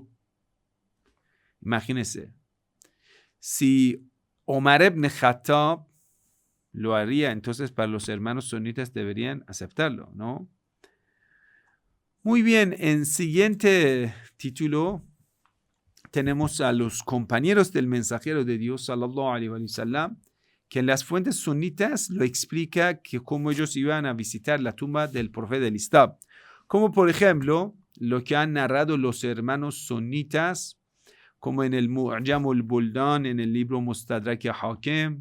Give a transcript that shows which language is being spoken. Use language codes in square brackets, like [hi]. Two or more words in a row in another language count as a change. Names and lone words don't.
[es] Imagínense, si Omar ibn Khattab lo haría, entonces para los hermanos sunitas deberían aceptarlo, ¿no? Muy bien, en siguiente título tenemos a los compañeros del mensajero de Dios, [ar] صلى الله عليه وسلم, [es] que en las fuentes sunitas lo explica que cómo ellos iban a visitar la tumba del profeta del Islam. Como por ejemplo, lo que han narrado los hermanos sunitas, como en el Mu'jam al-Buldan, en el libro Mustadrak Hakim.